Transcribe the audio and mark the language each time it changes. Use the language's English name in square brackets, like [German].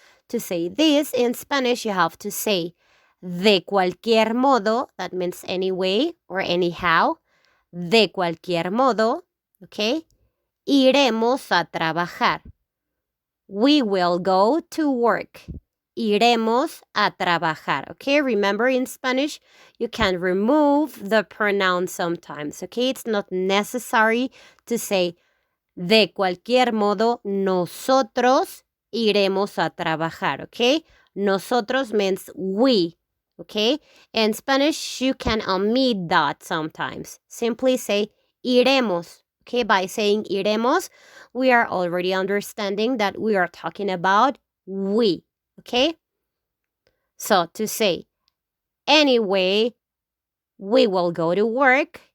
[English] To say this in Spanish, you have to say [Spanish] de cualquier modo, [English] that means anyway or anyhow, de cualquier modo, okay? [Spanish] Iremos a trabajar. [English] We will go to work. [Spanish] Iremos a trabajar. [English] Okay, remember in Spanish, you can remove the pronoun sometimes. Okay, it's not necessary to say [Spanish] de cualquier modo, nosotros iremos a trabajar. [English] Okay, nosotros means we. Okay, in Spanish, you can omit that sometimes. Simply say [Spanish] iremos. [English] Okay, by saying iremos, we are already understanding that we are talking about we. Okay, so to say, anyway, we will go to work.